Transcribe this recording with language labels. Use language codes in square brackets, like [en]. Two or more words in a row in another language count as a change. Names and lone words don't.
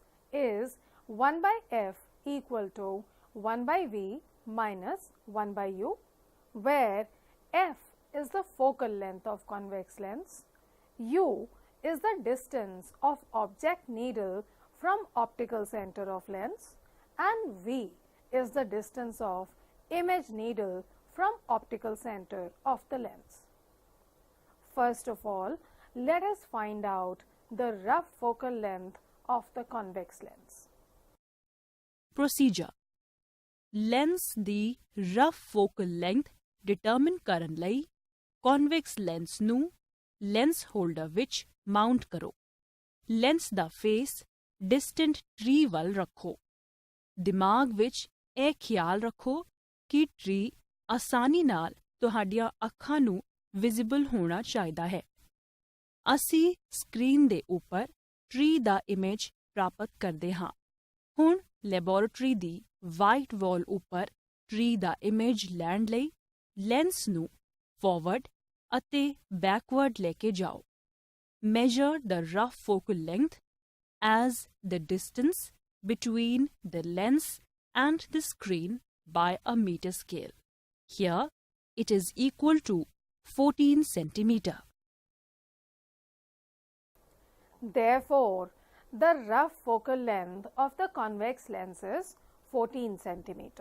[en] is 1 by F equal to 1 by V minus 1 by U, where F is the focal length of convex lens, U is the distance of object needle from optical center of lens, and V is the distance of image needle from optical center of the lens. First of all, let us find out the rough focal length of the convex lens. Procedure. Lens [pa] ਦੀ [en] rough focal length determine [pa] ਕਰਨ ਲਈ [en] convex lens [pa] ਨੂੰ [en] lens holder [pa] ਵਿੱਚ mount ਕਰੋ। lens ਦਾ [en] face distant tree [pa] ਵੱਲ ਰੱਖੋ। ਦਿਮਾਗ ਵਿੱਚ ਇਹ ਖਿਆਲ ਰੱਖੋ ਕਿ tree ਆਸਾਨੀ ਨਾਲ ਤੁਹਾਡੀਆਂ ਅੱਖਾਂ ਨੂੰ visible ਹੋਣਾ ਚਾਹੀਦਾ ਹੈ। ਅਸੀਂ ਸਕਰੀਨ ਦੇ ਉੱਪਰ tree ਦਾ image ਪ੍ਰਾਪਤ ਕਰਦੇ ਹਾਂ। ਹੁਣ ਲੈਬੋਰੇਟਰੀ ਦੀ [en] white wall [pa] ਉੱਪਰ tree ਦਾ image ਲੈਣ ਲਈ ਲੈਂਸ ਨੂੰ ਫਾਰਵਰਡ ਅਤੇ ਬੈਕਵਰਡ ਲੈ ਕੇ ਜਾਓ। [en] Measure the rough focal length as the distance between the lens and the screen by a meter scale. Here it is equal to 14 centimeter. Therefore, the rough focal length of the convex lens is 14 centimeter.